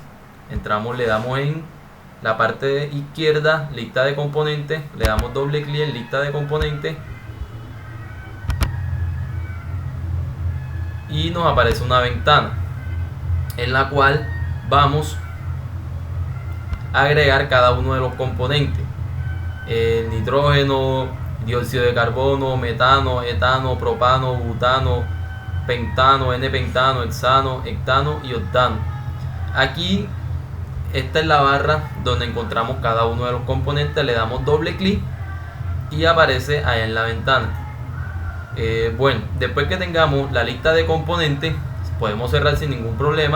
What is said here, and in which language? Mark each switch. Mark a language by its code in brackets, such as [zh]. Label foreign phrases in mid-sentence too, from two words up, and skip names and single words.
[es] Entramos, le damos en la parte izquierda, lista de componentes, le damos doble clic en lista de componentes y nos aparece una ventana en la cual vamos a agregar cada uno de los componentes: el nitrógeno, dióxido de carbono, metano, etano, propano, butano, pentano, n-pentano, hexano, hectano y octano. Aquí esta es la barra donde encontramos cada uno de los componentes, le damos doble clic y aparece allá en la ventana. Bueno, después que tengamos la lista de componentes, podemos cerrar sin ningún problema.